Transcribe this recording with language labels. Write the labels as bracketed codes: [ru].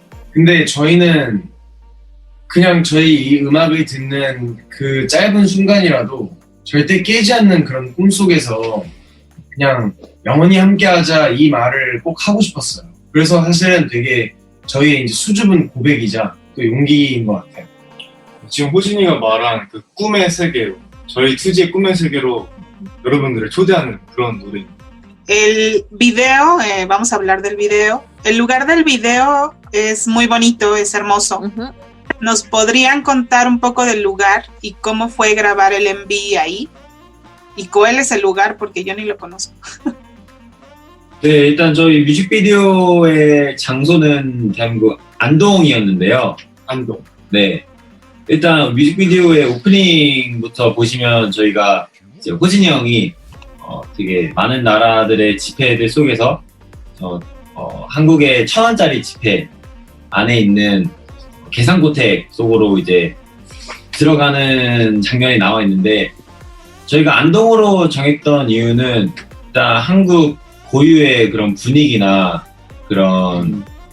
[ko] 근데 저희는 그냥 저희 이 음악을 듣는 그 짧은 순간이라도 절대 깨지 않는 그런 꿈속에서 그냥 영원히 함께하자 이 말을 꼭 하고 싶었어요. 그래서 사실은 되게 저희의 이제 수줍은 고백이자 또 용기인 것 같아요. 지금 호진이가 말한 그 꿈의 세계로 저희 투지의 꿈의 세계로 여러분들을 초대하는 그런 노래입니다. [es] El video, vamos a hablar del video. El lugar del video es muy bonito, es hermoso. Uh-huh. ¿Nos podrían contar un poco del lugar y cómo fue grabar el MV ahí? ¿Y cuál es el lugar? Porque yo ni lo conozco. [ko] 네, 일단 저희 뮤직비디오의 장소는 대한민국 안동이었는데요. 안동. 네. 일단 뮤직비디오의 오프닝부터 보시면 저희가 이제 호진이 형이 되게 많은 나라들의 지폐들 속에서 한국의 1,000원짜리 지폐 안에 있는 계산고택 속으로 이제 들어가는 장면이 나와 있는데 저희가 안동으로 정했던 이유는 일단 한국 고유의 그런 분위기나 그런